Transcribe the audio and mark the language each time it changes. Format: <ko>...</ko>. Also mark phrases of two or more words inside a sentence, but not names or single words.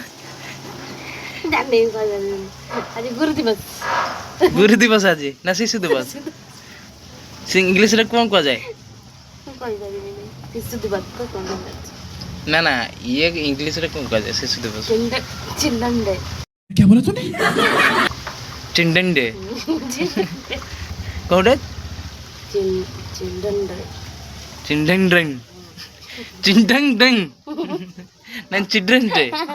<or>ଆଜି ଗୁରୁ ଦିବସ। ଗୁରୁ ଦିବସ ଆଜି ନା ଶିଶୁ ଦିବସ? ଇଂଲିଶରେ କ'ଣ କୁହାଯାଏ? ଶିଶୁ ଦିବସ। ନା ନା ଇଏ ଇଂଲିଶରେ କ'ଣ କୁହାଯାଏ ଶିଶୁ ଦିବସ?</or> <en>Children Day.</en> <hi>क्या बोला तूने?</hi> <en>Children Day</en> <hi>कोडे?</hi> <en>Children Day. Children Day Children Day na Children Day.</en>